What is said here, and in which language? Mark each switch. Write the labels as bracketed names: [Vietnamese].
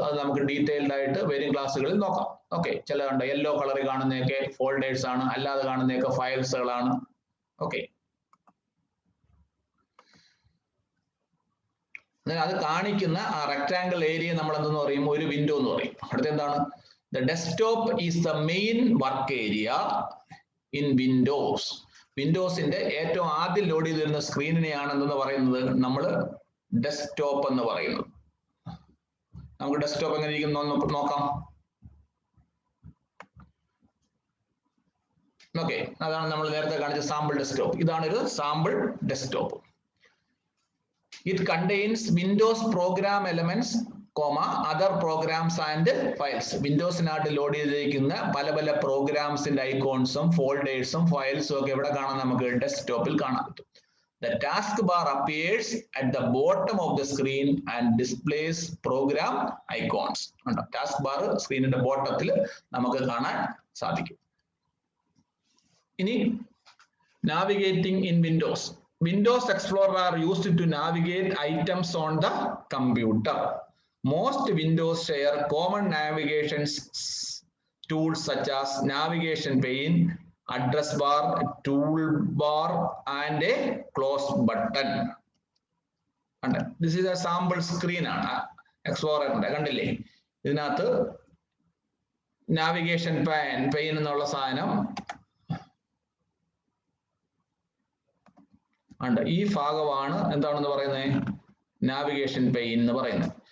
[Malayalam] അത് നമുക്ക് ഡീറ്റെയിൽഡ് ആയിട്ട് വരും ക്ലാസ്സുകളിൽ നോക്കാം. ഓക്കെ, ചിലതുണ്ട് യെല്ലോ കളറിൽ കാണുന്നതൊക്കെ ഫോൾഡേഴ്സ് ആണ്, അല്ലാതെ കാണുന്നതൊക്കെ ഫയൽസുകളാണ്. ഓക്കെ, അത് കാണിക്കുന്ന ആ റെക്ടാംഗിൾ ഏരിയ നമ്മൾ എന്തെന്ന് പറയും? ഒരു വിൻഡോ എന്ന് പറയും. അടുത്ത എന്താണ്? [English] The desktop is the main work area in Windows. [Malayalam] വിൻഡോസിന്റെ ഏറ്റവും ആദ്യം ലോഡ് ചെയ്ത് വരുന്ന സ്ക്രീനിനെയാണ് എന്തെന്ന് പറയുന്നത്? നമ്മൾ ഡെസ്ക്ടോപ്പ് എന്ന് പറയുന്നത്. നമുക്ക് ഡെസ്ക്ടോപ്പ് എങ്ങനെ ഇരിക്കുന്നു നോക്കാം. ഓക്കെ, അതാണ് നമ്മൾ നേരത്തെ കാണിച്ച സാമ്പിൾ ഡെസ്ക്ടോപ്പ്. ഇതാണ് ഒരു sample desktop. [English] It contains Windows program elements, other programs and files. [Malayalam] വിൻഡോസിനകത്ത് load ചെയ്തിരിക്കുന്ന പല പല പ്രോഗ്രാംസിന്റെ ഐക്കോൺസും ഫോൾഡേഴ്സും ഫയൽസും ഒക്കെ എവിടെ കാണാൻ? നമുക്ക് ഡെസ്ക്ടോപ്പിൽ കാണാൻ പറ്റും. [English] The taskbar appears at the bottom of the screen and displays program icons. [Malayalam] Task സ്ക്രീനിന്റെ ബോട്ടത്തിൽ നമുക്ക് കാണാൻ സാധിക്കും. [English] ഇനി navigating in Windows. Windows Explorer are used to navigate items on the computer. Most Windows share common navigation tools such as navigation pane, address bar, toolbar, and a close button. And this is a sample screen. [Malayalam] Explorer കണ്ടില്ലേ? ഇതിനകത്ത് navigation pain എന്നുള്ള സാധനം ഉണ്ട്. ഈ ഭാഗമാണ് എന്താണെന്ന് പറയുന്നത്? Navigation pain എന്ന് പറയുന്നത്.